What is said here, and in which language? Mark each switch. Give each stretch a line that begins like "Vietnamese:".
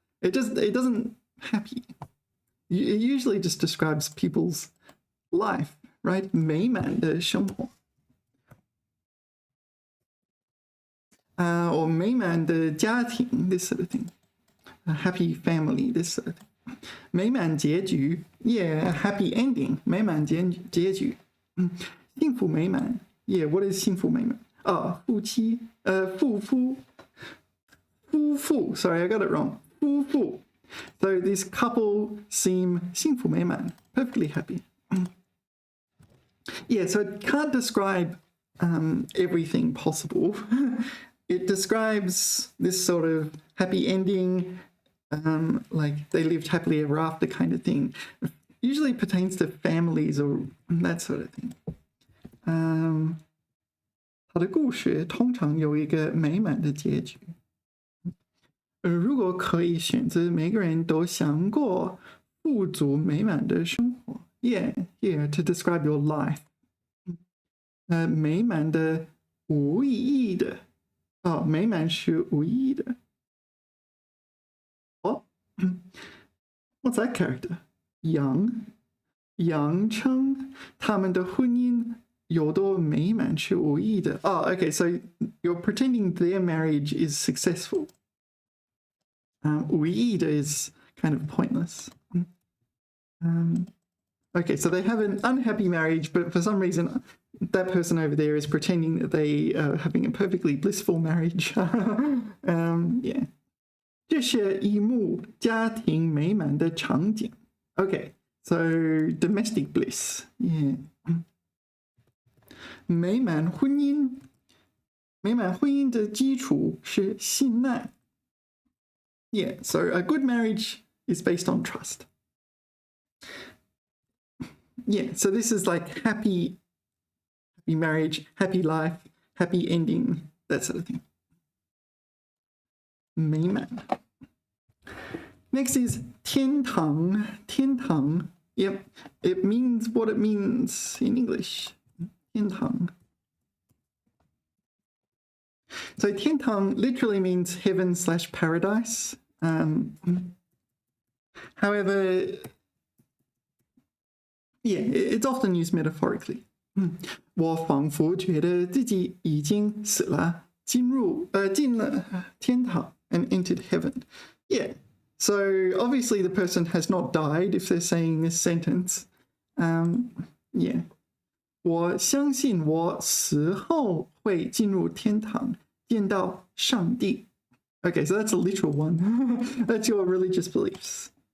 English: It doesn't happy. It usually just describes people's life, right?
Chinese: 美满的生活.
English: Or
Chinese: 美满的家庭,
English: this sort of thing. A happy family, this sort of thing.
Chinese: 美满结局,
English: yeah, a happy ending.
Chinese: 美满结局. 幸福美满,
English: yeah, what is 幸福美满?
Chinese: 夫妻, 夫妇,
English: sorry, I got it wrong.
Chinese: 夫妇.
English: So this couple seem
Chinese: 幸福美满,
English: perfectly happy. Yeah, so it can't describe everything possible. It describes this sort of happy ending, like they lived happily ever after kind of thing. Usually pertains to families or that sort of thing.
Chinese: 他的故事通常有一个美满的结局。如果可以选择，每个人都想过富足美满的生活。
English: Yeah, to describe your life.
Chinese: 美满的无意义的。美满是无意义的。
English: What's that character?
Chinese: 杨称他们的婚姻有多美满是无意义的。
English: Okay, so you're pretending their marriage is successful.
Chinese: 无意义的
English: is kind of pointless. Okay, so they have an unhappy marriage, but for some reason that person over there is pretending that they are having a perfectly blissful marriage. Yeah.
Chinese: 这是一幕家庭美满的场景.
English: Okay, so domestic bliss. Yeah.
Chinese: 美满婚姻的基础是信赖.
English: Yeah, so a good marriage is based on trust. Yeah, so this is like happy marriage, happy life, happy ending, that sort of thing.
Chinese: 美满.
English: Next is
Chinese: 天堂.天堂.
English: Yep, it means what it means in English. 天堂. So 天堂 literally means heaven/paradise. However, yeah, it's often used metaphorically.
Chinese: 我仿佛觉得自己已经死了，进了天堂
English: and entered heaven. Yeah, so obviously the person has not died if they're saying this sentence. Yeah.
Chinese: 我相信我死后会进入天堂，见到上帝。
English: Okay, so that's a literal one. That's your religious beliefs.